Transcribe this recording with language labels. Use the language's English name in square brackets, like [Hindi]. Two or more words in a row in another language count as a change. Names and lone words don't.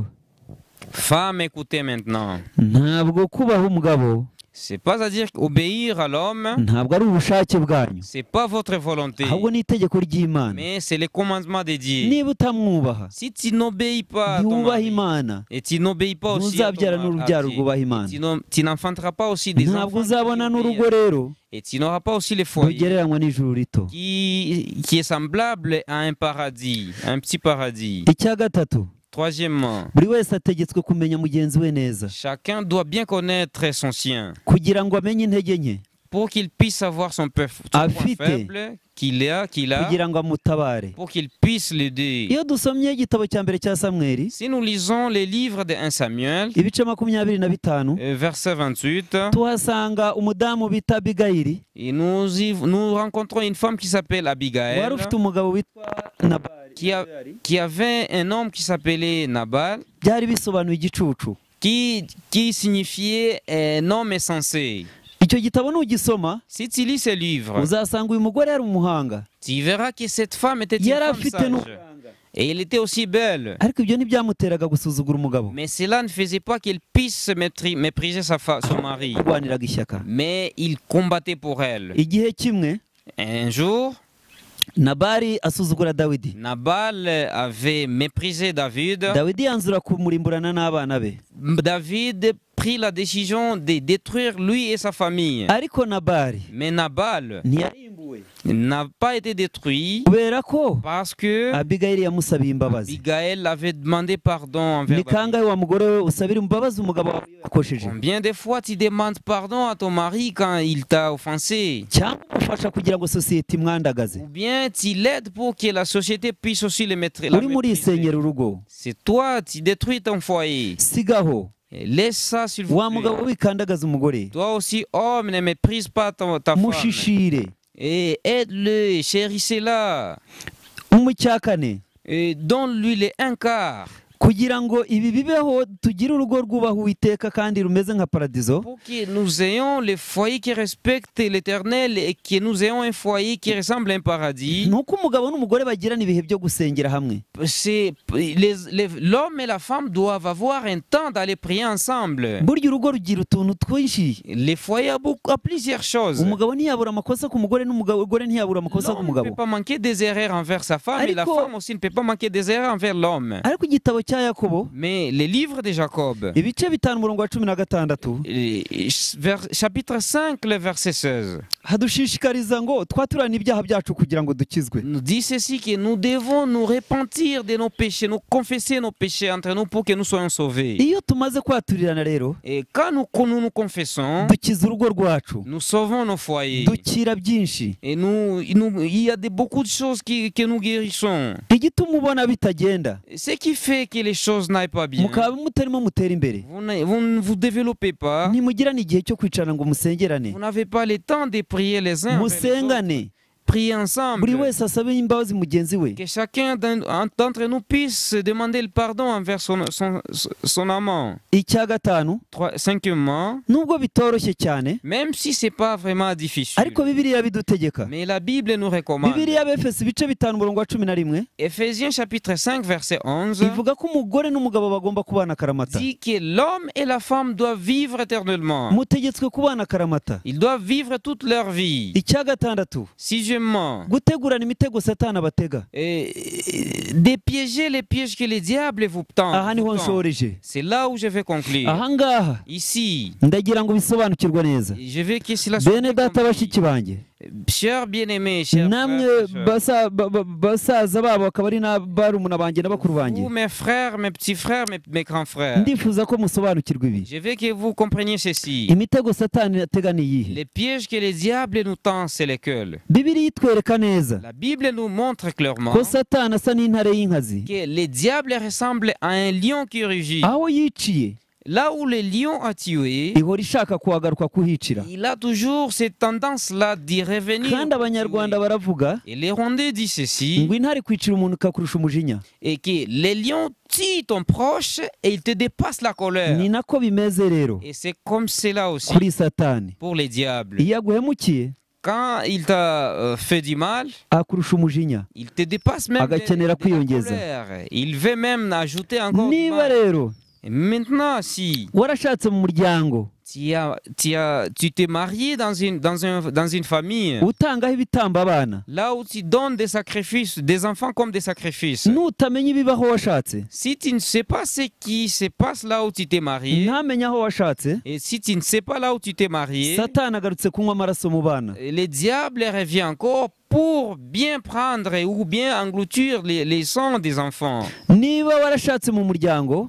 [French] Femmes, écoutez maintenant. [Kinyarwanda] ntabwo kubaha umugabo [French] C'est pas à dire obéir à l'homme, [Kinyarwanda] ntabwo ari ubushake bwanyu, [French] c'est pas votre volonté, [Kinyarwanda] ahubwo ni itegeko ry'Imana. [French] mais c'est le commandement de Dieu. [Kinyarwanda] Niba utamwubaha, [French] Si tu n'obéis pas à ton [Kinyarwanda] ntiwubaha [French] mari, [Kinyarwanda] Imana, [French] et tu n'obéis pas aussi à ton [Kinyarwanda] ntuzabyara [French] mari, [Kinyarwanda] n'urubyaro rwubaha Imana. [French] tu n'enfanteras pas aussi des [Kinyarwanda] Ntabwo [French] enfants [Kinyarwanda] uzabona [French] qui [Kinyarwanda] n'urugo [French] obéissent. [Kinyarwanda] rero [French] Et tu n'auras pas aussi le foyer [Kinyarwanda] rugereranywa n'ijuru rito. [French] qui est semblable à un paradis, un petit paradis. [Kinyarwanda] Icya gatatu, [French] Troisièmement, [Kinyarwanda] buri wese ategetswe kumenya mugenzi we neza, [French] chacun doit bien connaître son sien [Kinyarwanda] kugira ngo amenye intege nke, [French] pour qu'il puisse savoir son point [Kinyarwanda] Afite. [French] faible qu'il a, [Kinyarwanda] kugira ngo amutabare. [French] pour qu'il puisse l'aider. [Kinyarwanda] Iyo dusomye igitabo cya mbere cya Samweli [French] Si nous lisons les livres de 1 Samuel, [Kinyarwanda] ibice 25, [French] verset 28, [Kinyarwanda] tuhasanga umudamu bita Abigayili [French] et nous rencontrons une femme qui s'appelle Abigail, [Kinyarwanda] wari ufite umugabo witwa Nabali. [French] qui avait un homme qui s'appelait Nabal, [Kinyarwanda] Byari bisobanuye igicucu. [French] qui signifiait un homme insensé. [Kinyarwanda] Icyo gitabo nugisoma [French] Si tu lis ce livre, [Kinyarwanda] uzasanga uyu mugore yari umuhanga, [French] tu verras que cette femme était une [Kinyarwanda] yari [French] femme [Kinyarwanda] afite [French] sage. [Kinyarwanda] n'ubuhanga, [French] Et elle était aussi belle. [Kinyarwanda] ariko ibyo ntibyamuteraga gusuzugura umugabo, [French] Mais cela ne faisait pas qu'elle puisse mépriser son mari. [Kinyarwanda] arwaniraga ishyaka. [French] Mais il combattait pour elle. [Kinyarwanda] Igihe kimwe [French] Un jour, [Kinyarwanda] Nabali asuzugura Dawidi. [French] Nabal avait méprisé David. [Kinyarwanda] Dawidi yanzura kumurimburana n'abana be, [French] David prit la décision de détruire lui et sa famille. [Kinyarwanda] ariko Nabali [French] Mais Nabal [Kinyarwanda] ntiyarimbuwe [French] n'a pas été détruit [Kinyarwanda] kubera ko [French] parce que [Kinyarwanda] Abigayili yamusabiye imbabazi. [French] Abigail avait demandé pardon envers [Kinyarwanda] Ni [French] David. [Kinyarwanda] kangahe wa mugore we usabira imbabazi umugabo wawe iyo yakosheje, [French] Combien de fois tu demandes pardon à ton mari quand il t'a offensé? [Kinyarwanda] cyangwa umufasha kugira ngo sosiyete imwandagaze? [French] Ou bien tu l'aides pour que la société puisse aussi le mettre la [Kinyarwanda] Urimo [French] maîtriser. [Kinyarwanda] urisenyera urugo, [French] C'est toi, tu détruis ton foyer. [Kinyarwanda] sigaho [French] Laisse ça s'il vous [Kinyarwanda] wa [French] plaît. [Kinyarwanda] mugabo wikandagaza umugore, [French] Toi aussi, homme, ne méprise pas ta femme. [Kinyarwanda] mushishire. [French] Et aide-le, chérissez-la. [Kinyarwanda] Icya kane, [French] Et donne-lui les un quart. [Kinyarwanda] kugira ngo ibi bibeho tugire urugo rwubaha Uwiteka kandi rumeze nka paradizo, [French] Pour que nous ayons le foyer qui respecte l'Éternel et que nous ayons un foyer qui ressemble à un paradis. [Kinyarwanda] ni uko umugabo n'umugore bagirana ibihe byo gusengera hamwe. [French] L'homme et la femme doivent avoir un temps d'aller prier ensemble. [Kinyarwanda] Burya urugo rugira utuntu twinshi. [French] Les foyers a plusieurs choses. [Kinyarwanda] Umugabo ntiyabura amakosa ku mugore n'umugore ntiyabura amakosa ku [French] L'homme ne peut [Kinyarwanda] mugabo. [French] pas manquer des erreurs envers sa femme et la [Kinyarwanda] Ariko- [French] femme aussi ne peut pas manquer des erreurs envers l'homme. [Kinyarwanda] Ariko igitabo cya Yakobo [French] Mais les livres de Jacob, [Kinyarwanda] ibice 5 umurongo wa 16, [French] chapitre 5, le verset 16, [Kinyarwanda] hadushishikariza ngo twaturane ibyaha byacu kugira ngo dukizwe. [French] nous dit ceci, que nous devons nous repentir de nos péchés, nous confesser nos péchés entre nous pour que nous soyons sauvés. [Kinyarwanda] Iyo tumaze kwaturirana rero [French] Et quand nous confessons, [Kinyarwanda] dukiza urugo rwacu, [French] nous sauvons nos foyers. [Kinyarwanda] dukira byinshi. [French] Et il y a beaucoup de choses que nous guérissons. [Kinyarwanda] Igituma ubona bitagenda, [French] Ce qui fait que les choses n'aillent pas bien. [Kinyarwanda] mukaba mutarimo mutera imbere, [French] Vous ne vous développez pas. [Kinyarwanda] ntimugirane igihe cyo kwicarana ngo musengerane, [French] Vous n'avez pas le temps de prier les uns envers les autres. [Kinyarwanda] musengane, [French] Prier ensemble. [Kinyarwanda] buri wese asabe imbabazi mugenzi we. [French] Que chacun d'entre nous puisse demander le pardon envers son amant. [Kinyarwanda] Icya gatanu, [French] Cinquièmement, [Kinyarwanda] nubwo bitoroshye cyane, [French] même si c'est pas vraiment difficile, [Kinyarwanda] ariko Bibiliya bidutegeka. [French] mais la Bible nous recommande. [Kinyarwanda] Bibiliya Abefeso ibice 5 umurongo wa 11 [French] Éphésiens chapitre 5 verset 11 [Kinyarwanda] ivuga ko umugore n'umugabo bagomba kubana akaramata. [French] dit que l'homme et la femme doivent vivre éternellement. [Kinyarwanda] Mutegetswe kubana akaramata. [French] Ils doivent vivre toute leur vie. [Kinyarwanda] Icya gatandatu, [French] Sixièmement, [Kinyarwanda] gutegurana imitego Satani abatega. [French] dépiéger les pièges que les diables vous [Kinyarwanda] Aha niho [French] tendent. [Kinyarwanda] nshoreje. [French] C'est là où je vais conclure. [Kinyarwanda] Aha ngaha [French] Ici, [Kinyarwanda] ndagira ngo bisobanukirwe neza. [French] je veux que cela soit [Kinyarwanda] Bene data [French] compris. [Kinyarwanda] bashiki banjye, [French] Chers bien-aimés, chers [Kinyarwanda] namwe [French] frères et sœurs, [Kinyarwanda] basaza babo akaba ari n'abarumuna banjye n'abakuru banjye, [French] vous, mes frères, mes petits frères, mes grands frères, [Kinyarwanda] ndifuza ko musobanukirwa ibi. [French] je veux que vous compreniez ceci. [Kinyarwanda] Imitego Satani atega ni iyihe? [French] Les pièges que les diables nous tendent, c'est lesquels? [Kinyarwanda] Bibiliya itwereka neza [French] La Bible nous montre clairement [Kinyarwanda] ko Satani asa n'intare y'inkazi, [French] que les diables ressemblent à un lion qui rugit. [Kinyarwanda] aho yiciye [French] Là où le lion a tué, [Kinyarwanda] ihora ishaka kuhagaruka kuhicira. [French] il a toujours cette tendance-là d'y revenir. [Kinyarwanda] Kandi Abanyarwanda baravuga [French] Et les Rwandais disent ceci, [Kinyarwanda] ngo intare kwicira umuntu ikakurusha umujinya. [French] et que les lions tuent ton proche et ils te dépassent la colère. [Kinyarwanda] Ni nako bimeze rero [French] Et c'est comme cela aussi [Kinyarwanda] kuri Satani. [French] pour les diables. [Kinyarwanda] Iyo aguhemukiye [French] Quand il t'a fait du mal, [Kinyarwanda] akurusha umujinya. [French] il te dépasse même [Kinyarwanda] Agakenera [French] de la [Kinyarwanda] kwiyongeza. [French] colère. Il veut même ajouter encore du [Kinyarwanda] Niba [French] mal. [Kinyarwanda] rero [French] Et maintenant, si [Kinyarwanda] warashatse mu muryango [French] tu t'es marié dans une famille, [Kinyarwanda] utangaho ibitambo abana, [French] là où tu donnes des sacrifices, des enfants comme des sacrifices, [Kinyarwanda] nutamenya ibibaho washatse, [French] si tu ne sais pas ce qui se passe là où tu t'es marié, [Kinyarwanda] ntamenya aho washatse, [French] et si tu ne sais pas là où tu t'es marié, [Kinyarwanda] Satani agarutse kunywa amaraso mu bana. [French] le diable revient encore pour bien prendre ou bien engloutir les sangs des enfants. [Kinyarwanda] Niba warashatse mu muryango